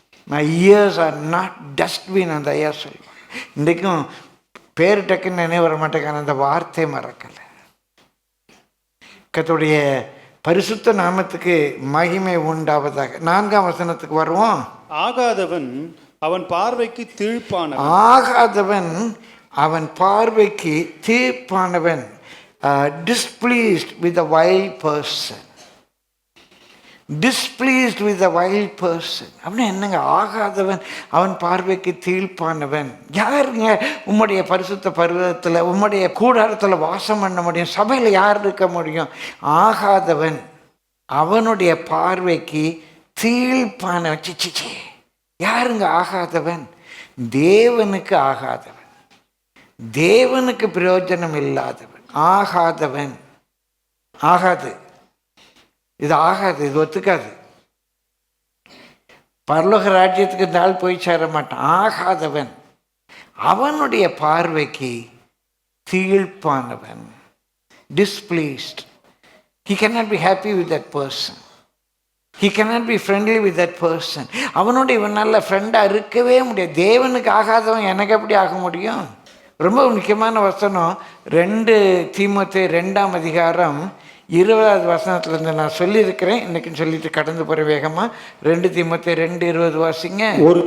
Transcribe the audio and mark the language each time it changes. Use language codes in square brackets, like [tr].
[en] my ears are not dustbin [ta] அந்த ஐயா சொல்லுவாங்க. இன்றைக்கும் பேர் டக்குன்னு நினைவு வர மாட்டேங்கான அந்த வார்த்தை மறக்கலை. கர்த்தருடைய பரிசுத்த நாமத்துக்கு மகிமை உண்டாவதாக. 4ஆம் வசனத்துக்கு வருவோம். ஆகாதவன் அவன் பார்வைக்கு தீர்ப்பானவன். ஆகாதவன் அவன் பார்வைக்கு தீர்ப்பானவன். [en] Displeased with a wild person. Displeased with a wild person [ta] அப்படின்னா என்னங்க? ஆகாதவன் அவன் பார்வைக்கு தீர்ப்பானவன். யாருங்க உம்முடைய பரிசுத்த பருவத்தில் உம்முடைய கூடாரத்தில் வாசம் பண்ண முடியும்? சபையில் யார் இருக்க முடியும்? ஆகாதவன் அவனுடைய பார்வைக்கு தீர்ப்பானவன். சிச்சி, யாருங்க ஆகாதவன்? தேவனுக்கு ஆகாதவன், தேவனுக்கு பிரயோஜனம் இல்லாதவன். ஆகாதவன், ஆகாது, இது ஆகாது, இது ஒத்துக்காது. பரலோக ராஜ்யத்துக்கு இந்த ஆள் போய் சேர மாட்டான். ஆகாதவன் அவனுடைய பார்வைக்கு தீர்ப்பானவன். [en] Displeased. He cannot be happy with that person. He cannot be friendly with that person. [ta] அவனோட இவன் நல்ல ஃப்ரெண்டாக இருக்கவே முடியாது. தேவனுக்கு ஆகாதவன் எனக்கு எப்படி ஆக முடியும்? ரொம்ப முக்கியமான வசனம் 2 தீமோத்தேயு 2ஆம் அதிகாரம் 20வது வசனத்துலேருந்து நான் சொல்லியிருக்கிறேன். இன்னைக்கு சொல்லிட்டு கடந்து போகிற வேகமாக. 2 தீமோத்தேயு 2:20 வாசிங்க. ஒரு